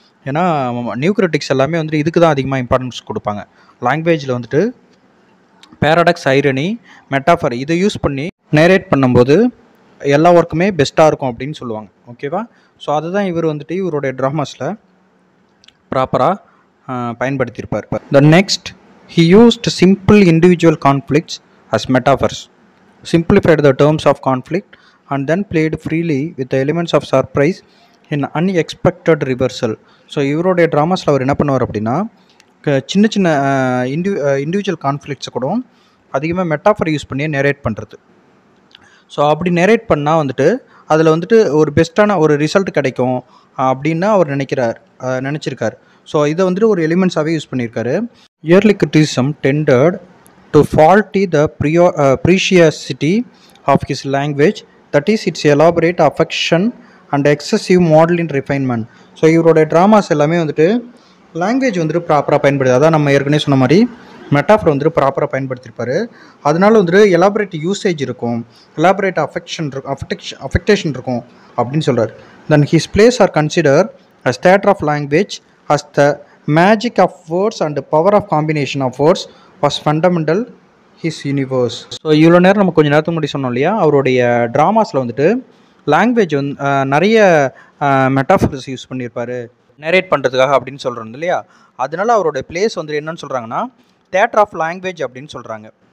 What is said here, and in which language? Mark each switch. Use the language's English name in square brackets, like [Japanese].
[Tamil] ஏன்னா new critics எல்லாமே வந்துட்டு இதுக்கு தான் அதிகமாக இம்பார்ட்டன்ஸ் கொடுப்பாங்க. லாங்குவேஜில் வந்துட்டு பேரடாக்ஸ், ஐரணி, மெட்டாஃபர் இதை யூஸ் பண்ணி நேரேட் பண்ணும்போது எல்லா ஒர்க்குமே பெஸ்ட்டாக இருக்கும் அப்படின்னு சொல்லுவாங்க. ஓகேவா? ஸோ அதுதான் இவர் வந்துட்டு இவருடைய ட்ராமாஸில் ப்ராப்பராக பயன்படுத்தியிருப்பார். [English] The next, he used simple individual conflicts as metaphors, simplified the terms of conflict and then played freely with the elements of surprise in unexpected reversal. [Tamil] So இவருடைய ட்ராமாஸில் அவர் என்ன பண்ணுவார் அப்படின்னா சின்ன சின்ன இண்டிவிஜுவல் கான்ஃப்ளிக்ட்ஸை கூட அதிகமாக மெட்டாஃபர் யூஸ் பண்ணி நேரேட் பண்ணுறது. ஸோ அப்படி நேரேட் பண்ணால் வந்துட்டு அதில் வந்துட்டு ஒரு பெஸ்ட்டான ஒரு ரிசல்ட் கிடைக்கும் அப்படின்னு அவர் நினச்சிருக்கார். ஸோ இதை வந்துட்டு ஒரு எலிமெண்ட்ஸாகவே யூஸ் பண்ணியிருக்காரு. [English] Early criticism tended to faulty the preciosity of his language, that is its elaborate affection and excessive modelling refinement. [Tamil] ஸோ இவருடைய ட்ராமாஸ் எல்லாமே வந்துட்டு லாங்குவேஜ் வந்துட்டு ப்ராப்பராக பயன்படுது. அதான் நம்ம ஏற்கனவே சொன்ன மாதிரி மெட்டாஃபர் வந்துட்டு ப்ராப்பராக பயன்படுத்தியிருப்பார். அதனால வந்துட்டு எலாபரேட் யூசேஜ் இருக்கும், எலாபரேட் அஃபெக்டேஷன் இருக்கும் அப்படின்னு சொல்கிறார். [English] Then his plays are consider as theatre of language as the magic of words and the power of combination of words was fundamental his universe. [Tamil] So இவ்வளோ நேரம் நம்ம கொஞ்சம் நேரத்துக்கு முன்னாடி சொன்னோம் இல்லையா, அவருடைய ட்ராமாஸில் வந்துட்டு லாங்குவேஜ் வந்து நிறைய மெட்டாஃபர்ஸ் யூஸ் பண்ணியிருப்பார் நேரேட் பண்ணுறதுக்காக அப்படின்னு சொல்கிறோம் இல்லையா. அதனால அவருடைய பிளேஸ் வந்துட்டு என்னன்னு சொல்கிறாங்கன்னா தியேட்டர் ஆஃப் லாங்குவேஜ் அப்படின்னு சொல்கிறாங்க.